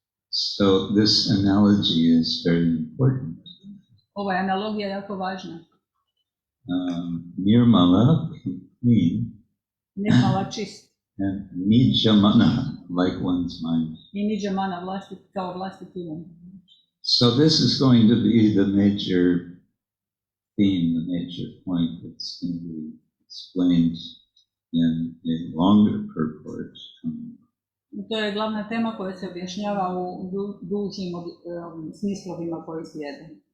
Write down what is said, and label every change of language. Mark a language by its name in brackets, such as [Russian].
[English] So this analogy is very important. [Croatian] Ova je analogija jako važna. [English] Nirmala, clean, [Croatian] Nirmala čist. [English] and nija-mana, like one's mind. [Croatian] I nija-mana kao vlastiti um. [English] So this is going to be the major theme, the major point that's going to be explained in a longer purport. [Croatian] To je glavna tema koja se objašnjava u dužim smislovima koji slijede.